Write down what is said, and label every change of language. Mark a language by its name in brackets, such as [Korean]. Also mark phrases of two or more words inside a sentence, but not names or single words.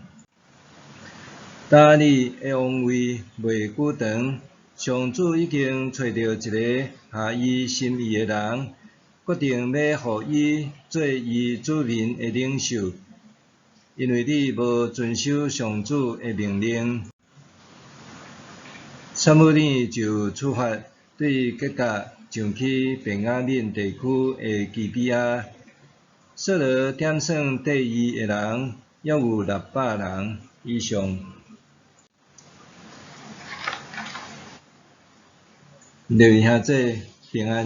[Min Nan Chinese] 当你的王位袂久长，上主已经找到一个合伊心意的人，决定要互伊做伊子民的领袖，因为你无遵守上主的命令。撒母耳就出发，对吉甲上去便雅悯地区的基比亚。扫罗点算缀伊的人，约有600人以上。留意下这平安。